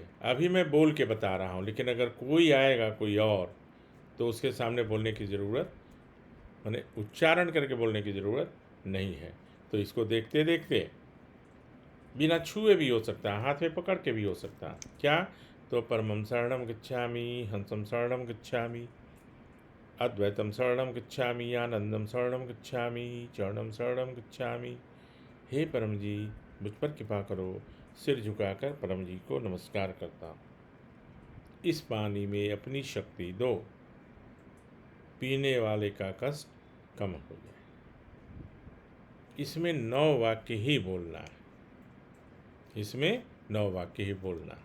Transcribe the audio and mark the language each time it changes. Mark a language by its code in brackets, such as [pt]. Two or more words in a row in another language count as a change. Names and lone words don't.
[hi] अभी मैं बोल के बता रहा हूँ, लेकिन अगर कोई आएगा कोई और तो उसके सामने बोलने की ज़रूरत, माने उच्चारण करके बोलने की ज़रूरत नहीं है। तो इसको देखते देखते बिना छुए भी हो सकता है, हाथ में पकड़ के भी हो सकता है। क्या तो [pi] परमं शरणं गच्छामि, हंसं शरणं गच्छामि, अद्वैतम शरणं गच्छामि, आनंदम शरणं गच्छामि, चरणं शरणं गच्छामि। [hi] हे परम जी मुझ पर कृपा करो, सिर झुकाकर परम जी को नमस्कार करता हूँ। इस पानी में अपनी शक्ति दो, पीने वाले का कष्ट कम हो जाए। इसमें 9 वाक्य ही बोलना है, इसमें 9 वाक्य ही बोलना है।